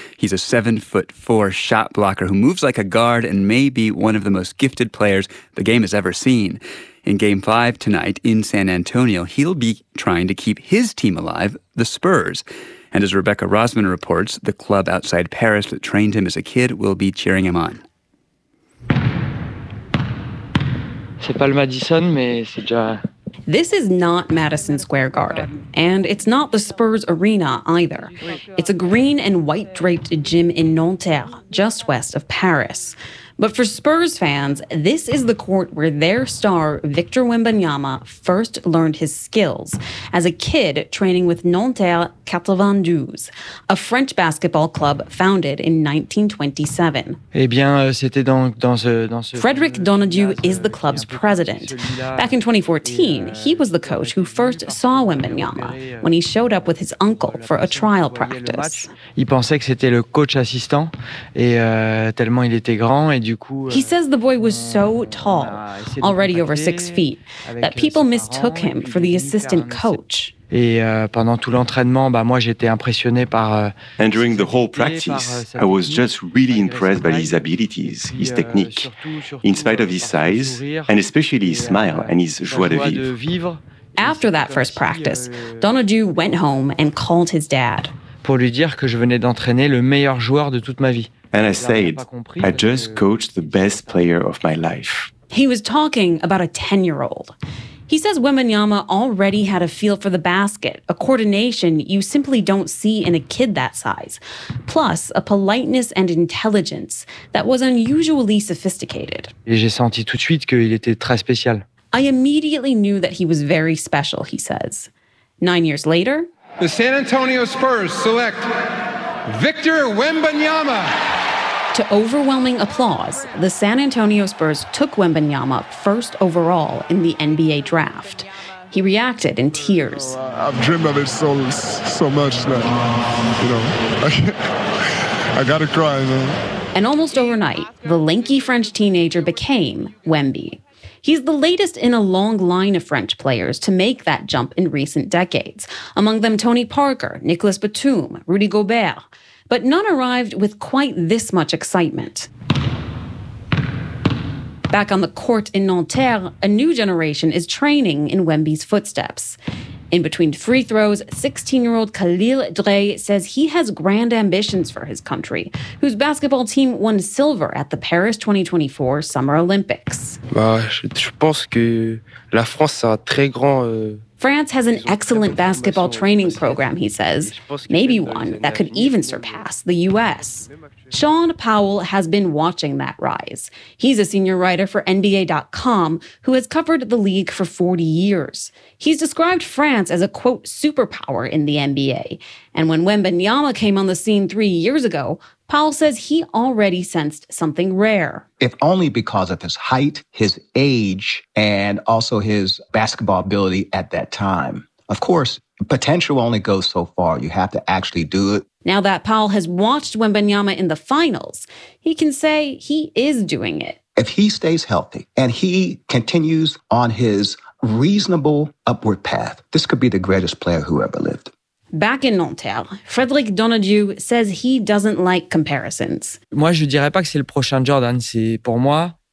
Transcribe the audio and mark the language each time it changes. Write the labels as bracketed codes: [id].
[en] He's a 7'4" shot blocker who moves like a guard and may be one of the most gifted players the game has ever seen. In Game 5 tonight in San Antonio, he'll be trying to keep his team alive, the Spurs. And as Rebecca Rosman reports, the club outside Paris that trained him as a kid will be cheering him on. [fr] C'est pas le Madison, mais c'est déjà... [en] This is not Madison Square Garden, and it's not the Spurs Arena either. It's a green and white draped gym in Nanterre, just west of Paris. But for Spurs fans, this is the court where their star, Victor Wembanyama, first learned his skills as a kid training with Nanterre 92, a French basketball club founded in 1927. [fr] Eh bien, c'était dans ce... [en] Frédéric Donadieu is the club's president. Back in 2014, he was the coach who first saw Wembanyama when he showed up with his uncle for a trial practice. [fr] Il pensait que c'était le coach assistant, et tellement il était grand. [en] He says the boy was so tall, already over 6 feet, that people mistook him for the assistant coach. And during the whole practice, I was just really impressed by his abilities, his technique, in spite of his size, and especially his smile and his joie de vivre. After that first practice, Donadieu went home and called his dad. [fr] Pour lui dire que je venais d'entraîner le meilleur joueur de toute ma vie. [en] And I said, I just coached the best player of my life. He was talking about a 10-year-old. He says Wembanyama already had a feel for the basket, a coordination you simply don't see in a kid that size, plus a politeness and intelligence that was unusually sophisticated. [fr] Et j'ai senti tout de suite qu'il était très spécial. [en] I immediately knew that he was very special, he says. 9 years later, the San Antonio Spurs select Victor Wembanyama. To overwhelming applause, the San Antonio Spurs took Wembanyama first overall in the NBA draft. He reacted in tears. I've dreamed of it so much that, you know, I gotta cry, man. And almost overnight, the lanky French teenager became Wemby. He's the latest in a long line of French players to make that jump in recent decades, among them Tony Parker, Nicolas Batum, Rudy Gobert. But none arrived with quite this much excitement. Back on the court in Nanterre, a new generation is training in Wemby's footsteps. In between free throws, 16-year-old Khalil Dre says he has grand ambitions for his country, whose basketball team won silver at the Paris 2024 Summer Olympics. [fr] Je pense que la France a très grand... [en] France has an excellent basketball training program, he says, maybe one that could even surpass the U.S. Sean Powell has been watching that rise. He's a senior writer for NBA.com who has covered the league for 40 years. He's described France as a, quote, superpower in the NBA. And when Wembanyama came on the scene 3 years ago, Powell says he already sensed something rare. If only because of his height, his age, and also his basketball ability at that time. Of course, potential only goes so far. You have to actually do it. Now that Powell has watched Wembanyama in the finals, he can say he is doing it. If he stays healthy and he continues on his reasonable upward path, this could be the greatest player who ever lived. Back in Nanterre, Frédéric Donadieu says he doesn't like comparisons. [fr] Moi, je dirais pas que c'est le prochain Jordan, c'est pour moi.